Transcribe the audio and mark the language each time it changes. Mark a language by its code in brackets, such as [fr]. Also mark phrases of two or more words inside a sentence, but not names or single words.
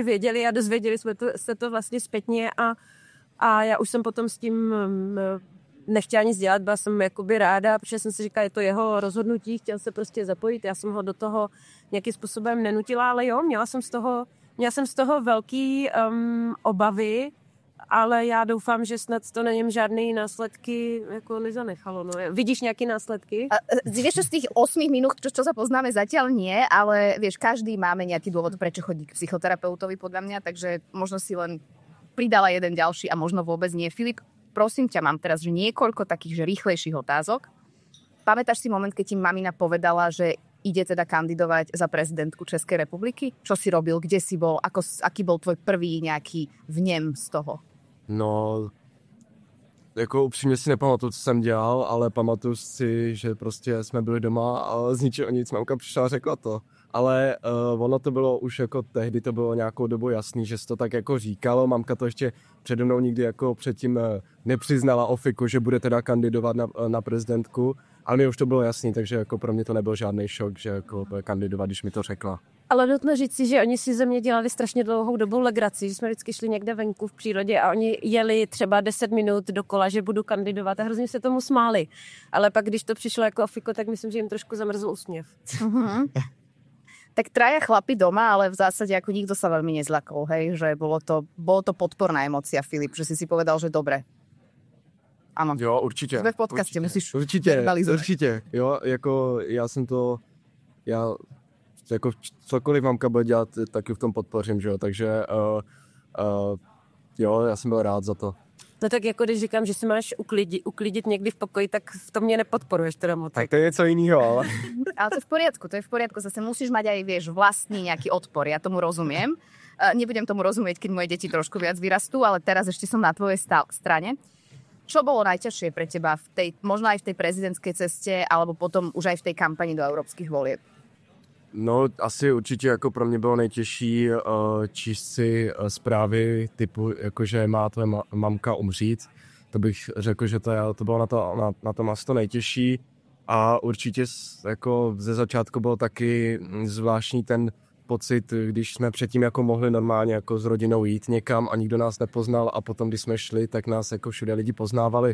[cs] věděli a dozvěděli jsme se to vlastně zpětně a já už jsem potom s tím nechtěla nic dělat, byla jsem jakoby ráda, protože jsem si říkala, je to jeho rozhodnutí, chtěl se prostě zapojit, já jsem ho do toho nějakým způsobem nenutila, ale jo, měla jsem z toho velký obavy, ale já doufám, že snad to na něm žádný následky jako nezanechalo. No. Vidíš nějaké následky? [sk] Vieš, z tých 8 minút, čo sa poznáme, zatiaľ nie, ale vieš, každý máme nejaký dôvod, prečo chodí k psychoterapeutovi, podľa mňa, takže možno si len pridala jeden ďalší a možno vôbec nie. Filip, prosím ťa, mám teraz že niekoľko takých že rýchlejších otázok. Pamätáš si moment, keď ti mamina povedala, že ide teda kandidovať za prezidentku Českej republiky? Čo si robil, kde si bol, aký bol tvoj prvý nejaký vnem z toho? [cs] No, jako upřímně si nepamatuju, co jsem dělal, ale pamatuju si, že prostě jsme byli doma a z ničeho nic mamka přišla a řekla to. Ale ono to bylo už jako tehdy, to bylo nějakou dobu jasný, že se to tak jako říkalo. Mamka to ještě přede mnou nikdy jako předtím nepřiznala ofiku, že bude teda kandidovat na prezidentku. Ale mi už to bylo jasný, takže jako pro mě to nebyl žádný šok, že jako bude kandidovat, když mi to řekla. Ale nutno říct si, že oni si ze mě dělali strašně dlouhou dobu legraci, že jsme vždycky šli někde venku v přírodě a oni jeli třeba 10 minut dokola, že budu kandidovat a hrozně se tomu smáli. Ale pak, když to přišlo jako ofiko, tak myslím, že jim trošku zamrzl úsměv. [sk] Tak traja chlapi doma, ale v zásade ako nikto sa veľmi nezlakol, hej, že bolo to podporná emócia, Filip, že si povedal, že dobre. [cs] Ano. Jo, určitě. Jsme v podcastě, musíš Určitě, jo, jako já jsem to, jako cokoliv mamka bude dělat, tak ju v tom podpořím, že jo, takže jo, já jsem byl rád za to. No tak jako když říkám, že si máš uklidit někdy v pokoji, tak v tom mě nepodporuješ teda moc. Tak to je něco jiného, ale... [sk] Ale to je v poriadku, zase musíš mať aj, vieš, vlastný nejaký odpor, ja tomu rozumiem. Nebudem tomu rozumieť, keď moje deti trošku viac vyrastú, ale teraz ešte som na tvojej strane. Čo bolo najťažšie pre teba možno aj v tej prezidentskej ceste, alebo potom už aj v tej kampani do európskych volieb? [cs] No, asi určitě jako pro mě bylo nejtěžší číst si zprávy typu, jakože má tvoje mamka umřít. To bych řekl, že to bylo na tom asi to nejtěžší. A určitě jako ze začátku bylo taky zvláštní ten pocit, když jsme předtím jako mohli normálně jako s rodinou jít někam a nikdo nás nepoznal a potom, když jsme šli, tak nás jako všude lidi poznávali.